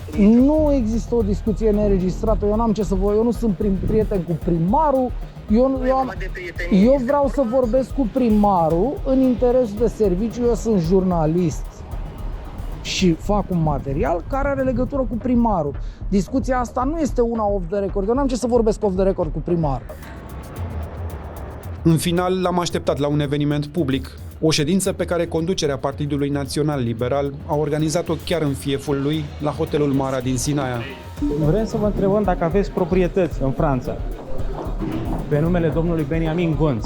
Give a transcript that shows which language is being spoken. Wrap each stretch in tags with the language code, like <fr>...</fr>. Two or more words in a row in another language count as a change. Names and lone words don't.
<ro>Nu există o discuție neregistrată, eu n-am ce să vă... Eu nu sunt prieten cu primarul, eu vreau să vorbesc cu primarul în interesul de serviciu, eu sunt jurnalist și fac un material care are legătură cu primarul. Discuția asta nu este una</ro> <en>off the record,</en> <ro>eu n-am ce să vorbesc</ro> <en>off the record</en> <ro>cu primarul. În final, l-am așteptat la un eveniment public, o ședință pe care conducerea Partidului Național Liberal a organizat-o chiar în fieful lui, la hotelul Mara din Sinaia. Vrem să vă întrebăm dacă aveți proprietăți în Franța pe numele domnului Benjamin Gonț.</ro>